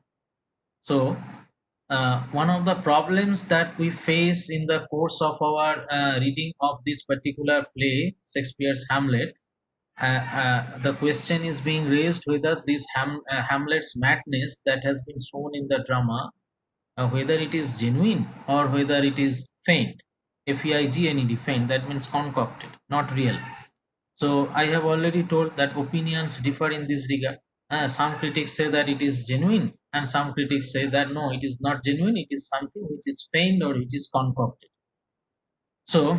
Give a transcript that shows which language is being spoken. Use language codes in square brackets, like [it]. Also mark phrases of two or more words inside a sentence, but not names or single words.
[en] So one of the problems that we face in the course of our reading of this particular play, Shakespeare's Hamlet, the question is being raised whether this Hamlet's madness that has been shown in the drama, whether it is genuine or whether it is feigned. F-E-I-G-N-E-D, feigned, that means concocted, not real. So I have already told that opinions differ in this regard. Some critics say that it is genuine, and some critics say that no, it is not genuine, it is something which is feigned or which is concocted.